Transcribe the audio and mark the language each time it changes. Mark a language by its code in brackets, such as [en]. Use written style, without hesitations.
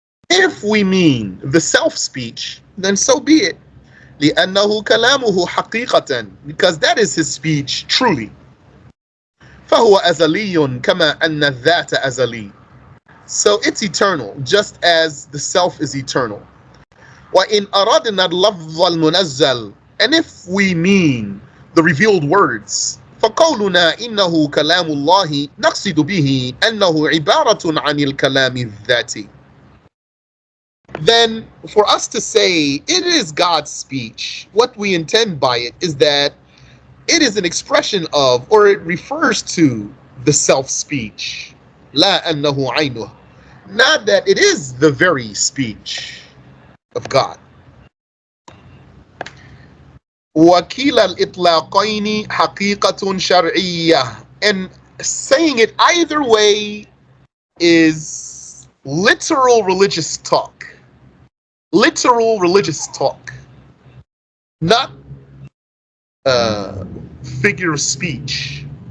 [en] If we mean the self-speech, then so be it. [ar] لِأَنَّهُ كَلَامُهُ حَقِيقَةً. [en] Because that is his speech truly. [ar] فَهُوَ أَزَلِيٌّ كَمَا أَنَّ الذَّاتَ أَزَلِيٌّ. [en] So it's eternal, just as the self is eternal. [ar] وَإِنْ أَرَدْنَا اللَّفْظَ الْمُنَزَّلِ. [en] And if we mean the revealed words, [ar] فَقَوْلُنَا إِنَّهُ كَلَامُ اللَّهِ نَقْصِدُ بِهِ أَنَّهُ عِبَارَةٌ عَنِ الْكَلَامِ الذَّاتِ. [en] Then for us to say it is God's speech, what we intend by it is that it is an expression of, or it refers to, the self-speech. [ar] لا أنه عينه. [en] Not that it is the very speech of God. [ar] وكلا الإطلاقين حقيقة شرعية. [en] And saying it either way is literal religious talk. Literal religious talk. Not figure of speech.